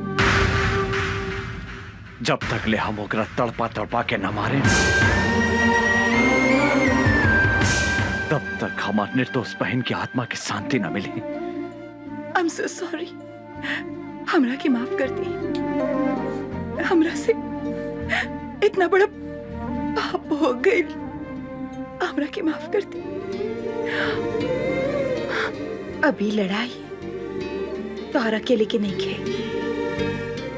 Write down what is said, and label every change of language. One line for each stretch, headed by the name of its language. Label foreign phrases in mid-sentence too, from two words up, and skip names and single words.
Bhojpuri: जब तक ले हम ओकरा तड़पा तड़पा के न मारे तब तक हमार निर्दोष बहन की आत्मा की शांति न मिली।
English: I'm so sorry।
Bhojpuri: हमरा के माफ कर दी। हमरा से इतना बड़ा पाप हो गई। हमरा के माफ कर दी। अभी लड़ाई तोहरा अकेले के नहीं खे।